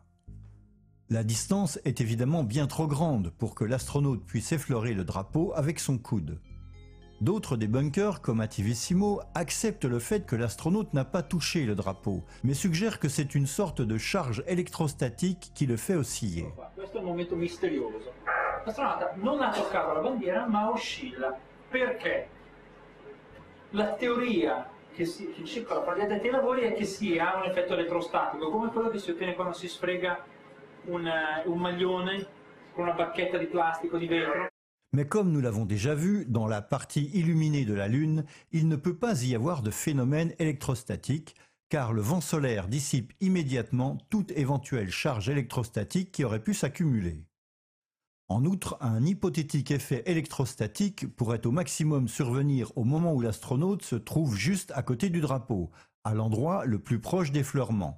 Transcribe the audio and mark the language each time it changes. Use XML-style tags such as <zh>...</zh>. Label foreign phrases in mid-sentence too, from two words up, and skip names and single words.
<fr>La distance est évidemment bien trop grande pour que l'astronaute puisse effleurer le drapeau avec son coude. D'autres des bunkers, comme Attivissimo, acceptent le fait que l'astronaute n'a pas touché le drapeau, mais suggèrent que c'est une sorte de charge électrostatique qui le fait osciller.</fr> <it>Questo è il momento misterioso. L'astronauta non ha toccato la bandiera, ma oscilla. Perché? La teoria che circola fra gli addetti ai lavori è che ha un effetto elettrostatico, come quello che si ottiene quando si sfrega un maglione con una bacchetta di plastica, di vetro.</it> <fr>Mais comme nous l'avons déjà vu, dans la partie illuminée de la Lune, il ne peut pas y avoir de phénomène électrostatique, car le vent solaire dissipe immédiatement toute éventuelle charge électrostatique qui aurait pu s'accumuler. En outre, un hypothétique effet électrostatique pourrait au maximum survenir au moment où l'astronaute se trouve juste à côté du drapeau, à l'endroit le plus proche d'effleurement.</fr>